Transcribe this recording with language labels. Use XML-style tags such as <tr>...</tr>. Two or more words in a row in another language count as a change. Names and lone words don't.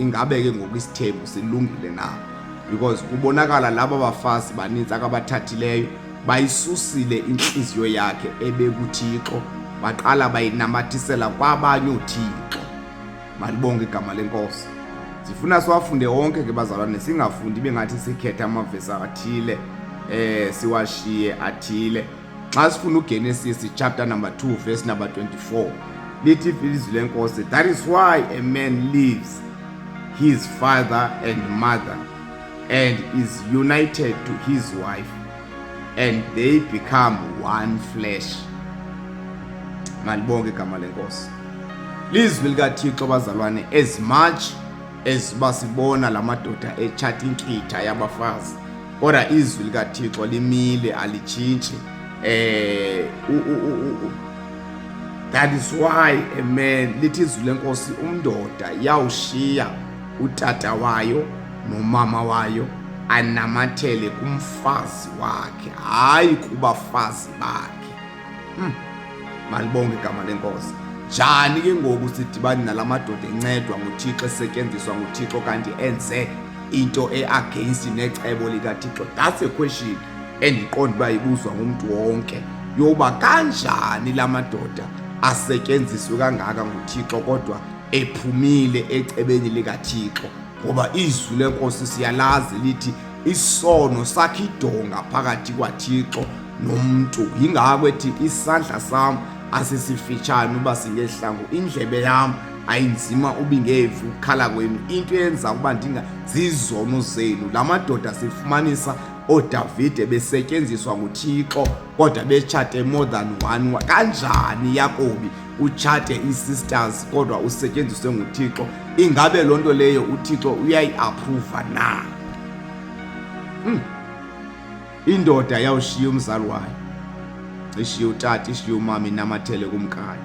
<xh>Ingabe ke ngoku isithembu silungile na? Because kubonakala laba bafazi baninzi akabathathileyo bayisusile inhliziyo yakhe ebekuThixo, baqala bayinamathisela kwabanye uThixo. Malibonke igama lenkosi. Sifuna siwafunde wonke ke bazalwane, singafundi bengathi sikhetha amavesi athile siwashiye athile. Xa sifuna uGenesis chapter number 2 verse number 24, lithi izwi lenkosi,</xh> <en>that is why a man leaves his father and mother and is united to his wife, and they become one flesh.</en> <xh>Malibonke igama lenkosi. Lizwi likaThixo bazalwane,</xh> <en>as much as</en> <xh>basibona lamadoda echatha inkitha yabafazi, kodwa izwi likaThixo limile alitshintshi.</xh> <en>That is why a man,</en> <xh>lithi izwi lenkosi, umndoda yawushiya utata wayo nomama wayo anamathele kumfazi wakhe, hayi kubafazi bakhe. Malibonke igama lenkosi. Njani ke ngoku sidibani nalamadoda encedwa nguThixo, esetyenziswa nguThixo kanti enze into against necebo likaThixo?</xh> <en>That's a question</en> <xh>endiqonda uba ibuzwa ngumuntu wonke, yoba kanjani lamadoda asetyenziswe kangaka nguThixo kodwa ephumile ecebeni likaThixo. Ngoba izwi lenkosi siyalazi lithi isono sakhe idonga phakathi kwaThixo nomuntu. Yingako ethi isandla sam asisifitshane uba singehlangu, indlebe yam ayinzima ubingevu ukukhala kwenu. Into eyenza ukuba zizono zenu. La madoda sifumanisa oDavide besetyenziswa nguThixo kodwa betshate</xh> <en>more than one.</en> <xh>Kanjani Yakobi utshate i-sisters kodwa usetyenziswe nguThixo? Ingabe loo nto leyo uThixo uyayi-approva na? Indoda yawushiya umzali wayo, ishiya utata, ishiya umama, inamathele kumkayo.</xh>